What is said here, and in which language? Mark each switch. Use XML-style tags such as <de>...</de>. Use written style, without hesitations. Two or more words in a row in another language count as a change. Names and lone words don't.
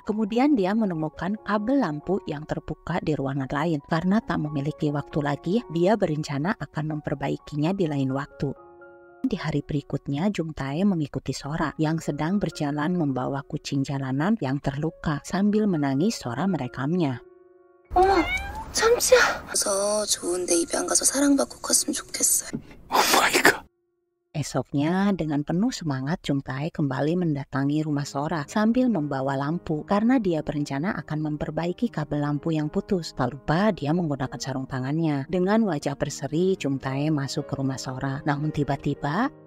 <id>Kemudian dia menemukan kabel lampu yang terbuka di ruangan lain. Karena tak memiliki waktu lagi, dia berencana akan memperbaikinya di lain waktu. Di hari berikutnya, Jung Tae mengikuti Sora yang sedang berjalan membawa kucing jalanan yang terluka. Sambil menangis, Sora merekamnya.</id> <ko>어머, 참치야. 그래서 좋은데 입양 가서 사랑받고 컸으면 좋겠어요.</ko> <en>Oh my god.</en> <id>Esoknya, dengan penuh semangat, Jung Tae kembali mendatangi rumah Sora sambil membawa lampu karena dia berencana akan memperbaiki kabel lampu yang putus. Tak lupa dia menggunakan sarung tangannya. Dengan wajah berseri, Jung Tae masuk ke rumah Sora. Namun tiba-tiba,</id>